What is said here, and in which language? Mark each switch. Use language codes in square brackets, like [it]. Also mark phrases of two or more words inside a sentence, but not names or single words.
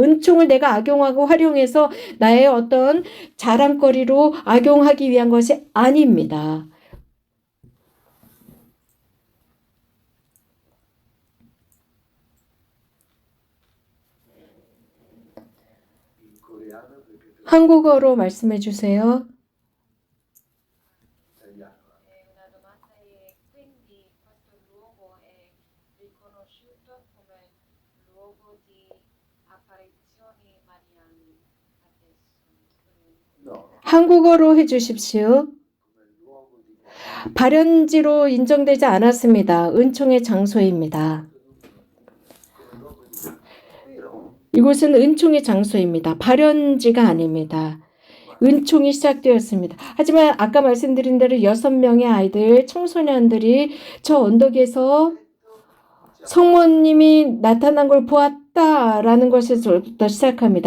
[ko] 은총을 내가 악용하고 활용해서 나의 어떤 자랑거리로 악용하기 위한 것이 아닙니다. 한국어로 말씀해 주세요. [it] Una domanda è quindi questo luogo è riconosciuto come luogo di apparizioni mariane adesso? [ko] 한국어로 해 주십시오. 발현지로 인정되지 않았습니다. 은총의 장소입니다. 이곳은 은총의 장소입니다. 발현지가 아닙니다. 은총이 시작되었습니다. 하지만 아까 말씀드린 대로 6명의 아이들, 청소년들이 저 언덕에서 성모님이 나타난 걸 보았다라는 것에서부터 시작합니다.